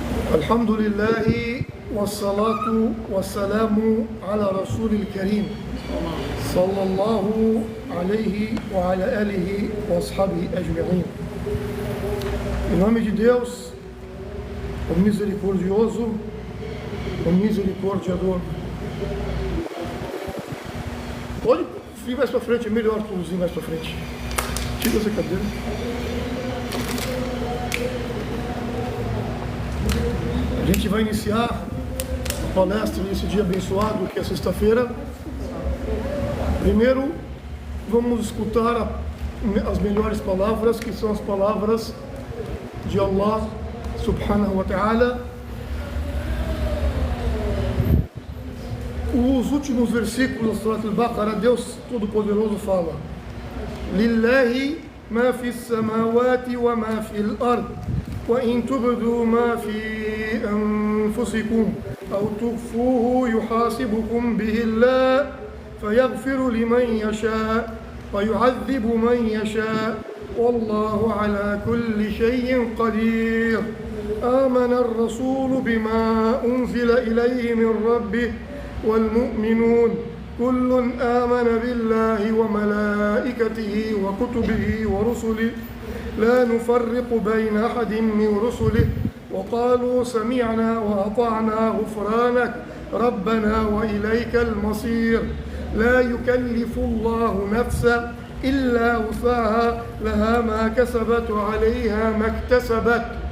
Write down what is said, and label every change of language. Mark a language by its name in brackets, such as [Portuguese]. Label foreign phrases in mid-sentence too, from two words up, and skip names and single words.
[Arabic] الحمد لله والصلاة والسلام على رسول الكريم صلى الله عليه وعلى آله وأصحابه أجمعين. [Portuguese] Em nome de Deus, o misericordioso, o misericordiador. Pode vir mais para frente, é melhor tu mais para frente. Tira essa cadeira. A gente vai iniciar a palestra nesse dia abençoado, que é sexta-feira. Primeiro, vamos escutar as melhores palavras, que são as palavras de Allah [Arabic] سبحانه وتعالى. [Portuguese] Os últimos versículos da Surat al-Baqarah, Deus Todo-Poderoso fala: [Arabic] لله ما في السماوات وما في الأرض وإن تبدوا ما في أنفسكم أو تخفوه يحاسبكم به الله فيغفر لمن يشاء ويعذب من يشاء والله على كل شيء قدير. آمن الرسول بما أنزل إليه من ربه والمؤمنون كل آمن بالله وملائكته وكتبه ورسله لا نفرق بين أحد من رسله وقالوا سمعنا وأطعنا غفرانك ربنا وإليك المصير لا يكلف الله نفسا إلا وسعها لها ما كسبت وعليها ما اكتسبت